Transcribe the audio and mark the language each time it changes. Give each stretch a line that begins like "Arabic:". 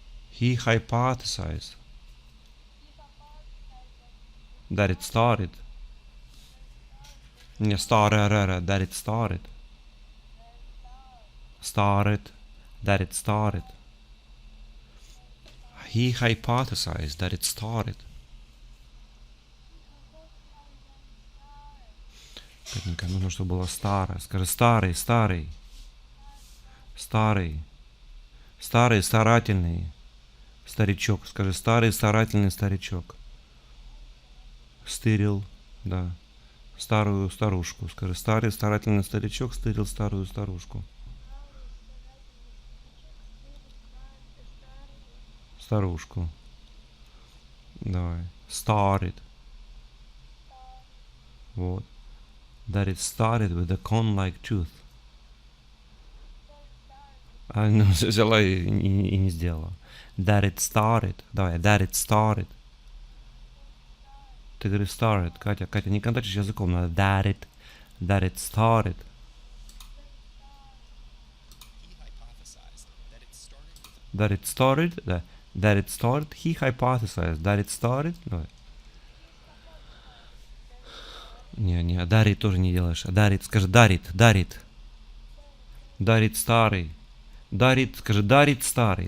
English: He hypothesized that it started. Не started, that it started. Started, that it started. He hypothesized that it started.
Russian: Катенька, нужно, чтобы было старое. Скажи старый, старый. Старый. Старый, старательный. Старичок. Скажи старый, старательный старичок. Стырил, да. Старую старушку. Скажи старый, старательный старичок стырил старую старушку. Старушку. Давай. Started. Вот.
English: That it started with a cone-like tooth.
Russian: А, ну, взяла и не сделала.
English: That it started.
Russian: Давай. That it started. Ты говоришь started. Катя, не контактишь языком. Надо
English: that it started. He hypothesized that it started with a That it started. Да. That it started. He hypothesized that it started.
Russian: Давай. Не, дарит тоже не делаешь. А дарит, скажи дарит. Дарит старый. Дарит, скажи дарит старый.